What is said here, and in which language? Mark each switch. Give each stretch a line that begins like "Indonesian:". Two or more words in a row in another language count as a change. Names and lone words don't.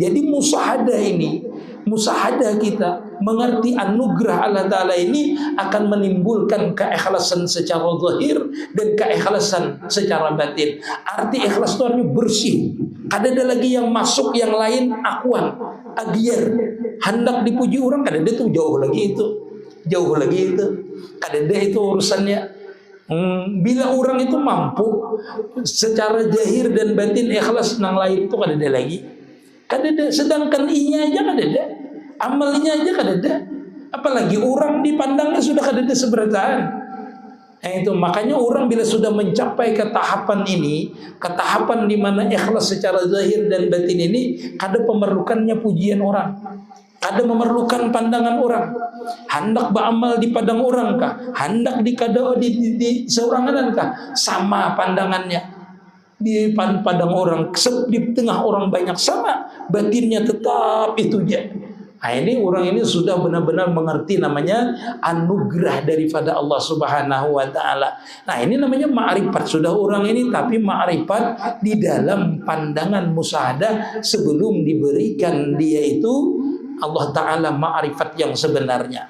Indonesian: Jadi musyahadah ini, musyahadah kita mengerti anugerah Allah Ta'ala ini akan menimbulkan keikhlasan secara zahir dan keikhlasan secara batin. Arti ikhlas itu artinya bersih.
Banjar: Kada ada lagi yang masuk yang lain akuan, agiar, hendak dipuji orang, kada ada itu jauh lagi itu. Jauh lagi itu. Kada ada itu urusannya. Bila orang itu mampu secara zahir dan batin ikhlas nang lain itu kada ada lagi. Kada ada. Sedangkan inya aja kada ada. Amalnya aja kada ada, apalagi orang dipandangnya sudah kada ada seberataan.
Indonesian: Itu makanya orang bila sudah mencapai ke tahapan ini, ke tahapan di mana ikhlas secara zahir dan batin ini, kada memerlukannya pujian orang, kada memerlukan pandangan orang.
Banjar: Hendak beramal di padang orang kah, hendak di seorangan kah, sama pandangannya. Di padang orang, di tengah orang banyak, sama batinnya tetap itu je.
Indonesian: Nah, ini orang ini sudah benar-benar mengerti namanya anugerah daripada Allah
Arabic: Subhanahu wa taala.
Indonesian: Nah, ini namanya ma'rifat. Sudah orang ini tapi ma'rifat di dalam pandangan musyahadah sebelum diberikan dia itu Allah taala ma'rifat yang sebenarnya.